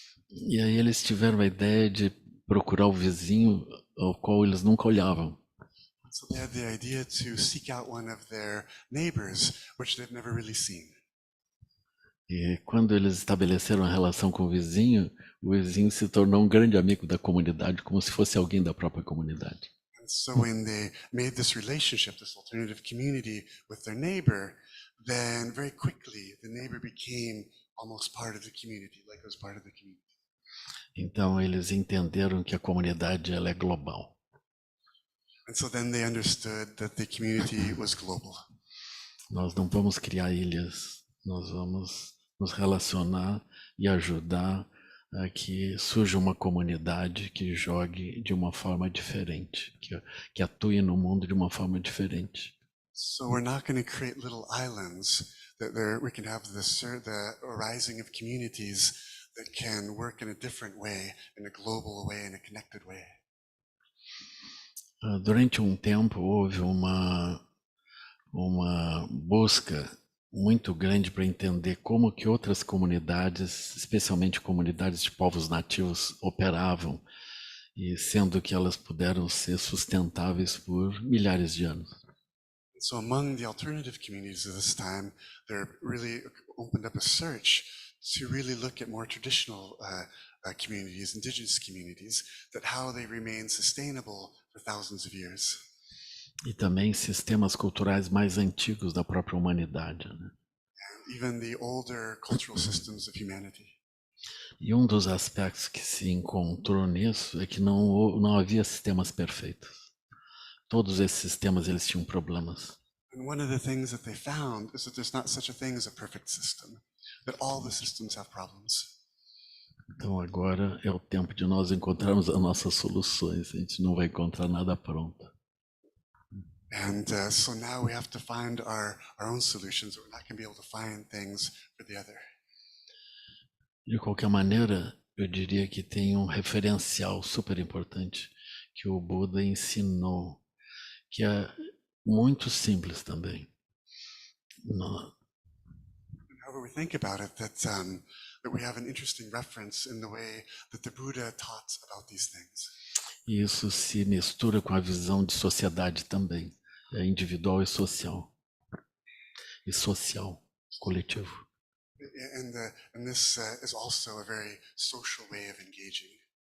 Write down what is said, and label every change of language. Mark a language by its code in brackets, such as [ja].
[pt] E aí eles tiveram a ideia de procurar o vizinho ao qual eles nunca olhavam. [en] So they had the idea to seek out one of their neighbors, which they've never really seen. [pt] E quando eles estabeleceram a relação com o vizinho se tornou um grande amigo da comunidade, como se fosse alguém da própria comunidade. [en] And so when they made this relationship, this alternative community with their neighbor, then very quickly the neighbor became almost part of the community, like it was part of the community. [pt] Então eles entenderam que a comunidade ela é global. [en] And so then they understood that the community was global. [pt] Nós não vamos criar ilhas, nós vamos nos relacionar e ajudar a que surja uma comunidade que jogue de uma forma diferente, que atue no mundo de uma forma diferente. [en] So we're not going to create little islands that we can have the arising of communities that can work in a different way, in a global way, in a connected way. [pt] Durante um tempo houve uma busca muito grande para entender como que outras comunidades, especialmente comunidades de povos nativos, operavam, e sendo que elas puderam ser sustentáveis por milhares de anos. [en] So among the alternative communities of this time, there really opened up a search to really look at more traditional communities, indigenous communities, that how they remain sustainable for thousands of years. [pt] E também sistemas culturais mais antigos da própria humanidade, né? [en] And even the older cultural systems of humanity. [pt] E um dos aspectos que se encontrou nisso é que não havia sistemas perfeitos. Todos esses sistemas eles tinham problemas. [en] And one of the things that they found is that there's not such a thing as a perfect system, that all the systems have problems. [pt] Então agora é o tempo de nós encontrarmos as nossas soluções. A gente não vai encontrar nada pronto. [en] And so now we have to find our own solutions. We're not going to be able to find things for the other. [pt] De qualquer maneira, eu diria que tem um referencial super importante que o Buda ensinou, que é muito simples também. [en] However we think about it, that we have an interesting reference in the way that the Buddha taught about these things. [pt] E isso se mistura com a visão de sociedade também, é individual e social. E social, coletivo. [en] And this is also a very social way of engaging.